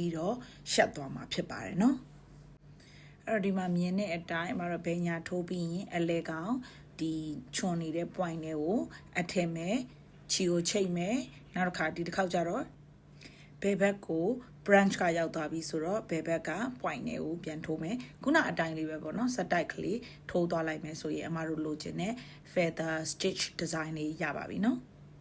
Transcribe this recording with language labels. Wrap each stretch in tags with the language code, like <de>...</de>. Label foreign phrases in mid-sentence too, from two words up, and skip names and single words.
<my>ပြီးတော့ရှက်သွားမှာဖြစ်ပါတယ်နော်အဲ့တော့ဒီမှာမြင်တဲ့အတိုင်းမတို့ဘဲညာထိုးပြီးရင်အလဲကောင်ဒီချွန်နေတဲ့ point တွေကိုအထက်မဲ့ချီကိုချိတ်မယ်နောက်တစ်ခါဒီတစ်ခေါက်ကြတော့ဘဲဘက်ကိုbranch ကရောက်သွားပြီဆိုတော့ဘယ်ဘက်က point တွေကိုပြန်ထိုးမယ်ခုနအတိုင်းလေးပဲပေါ့နော်စက်တိုက်ကလေးထိုးသွားလိုက်မယ်ဆိုရင်အမတို့လိုချင်တဲ့</my> <en>feather stitch design</en> <my>လေးရပါပြီနော်</my>